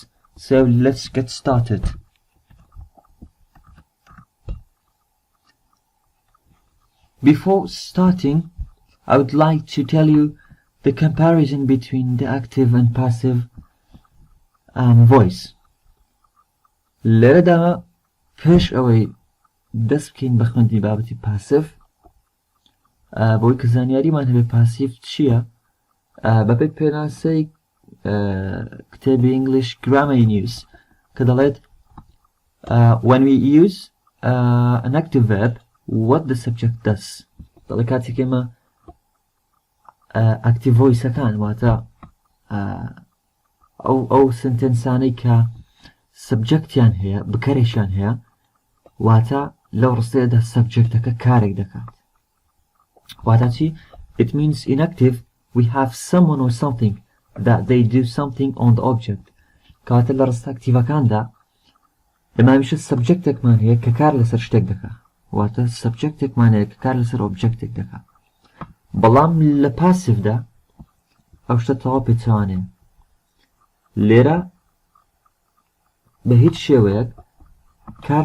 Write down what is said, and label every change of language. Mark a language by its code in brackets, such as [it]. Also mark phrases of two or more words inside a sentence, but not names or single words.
[en] So let's get started. Before starting, I would like to tell you the comparison between the active and passive voice. [ckb] لردا پیش اوی دست بکەین بە خوێندنی بابەتی پاسیف بۆی کە زانیاریمان هەبێ پاسیف چییە بەپێی پێناسەی کتێبی English Grammar News کە دەڵێت [en] when we use an active verb what the subject does [ckb] دەڵێ کاتێک ئێمە [en] active voiceەکان [ckb] واتە ئەو سنتێنسانەی کە سبجەکتیان هەیە بکەرێکیان هەیە واتە لەو ڕستەیەدا سبجەکتەکە کارێک دەکات واتە چی؟ [en] It means in active we have someone or something that they do something on the object [ckb] کەواتە لە ڕستە ئەکتیڤەکاندا ئێمە هەمیشە سبجەکتێکمان هەیە کە کار لەسەر شتێک دەکات واتە سبجەکتێکمان هەیە کە کار لەسەر ئۆبجەکتێک دەکات بەڵام لە پاسیڤدا ئەو شتە تەواو پێچەوانەیە لێرە بە هیچ شێوەیەک کار